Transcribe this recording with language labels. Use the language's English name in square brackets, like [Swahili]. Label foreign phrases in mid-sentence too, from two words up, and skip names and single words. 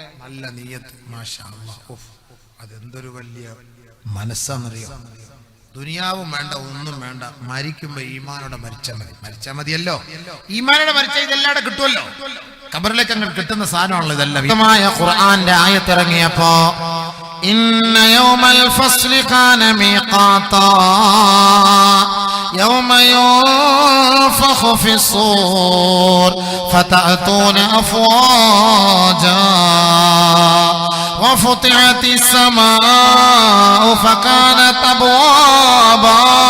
[Malayalam] നല്ല നിയ്യത്ത് [Arabic] ما شاء الله. [Malayalam] അതെന്തൊരു വലിയ മനസ്സാന്നറിയോ. ദുനിയാവും വേണ്ട, ഒന്നും വേണ്ട, മരിക്കുമ്പോ ഈമാനോടെ മരിച്ചാൽ മതിയല്ലോ. ഈമാനോടെ മരിച്ചാൽ ഇതെല്ലാം കിട്ടുമല്ലോ. ഖബറിലേക്ക് അങ്ങ് കിട്ടുന്ന സാധനമാണല്ലോ ഇതെല്ലാം. ഖുർആന്റെ ആയത്തിറങ്ങിയപ്പോ [Arabic] إن يوم الفصل كان ميقاتا يوم ينفخ في الصور فتأتون أفواجا وفتحت السماء فكانت أبوابا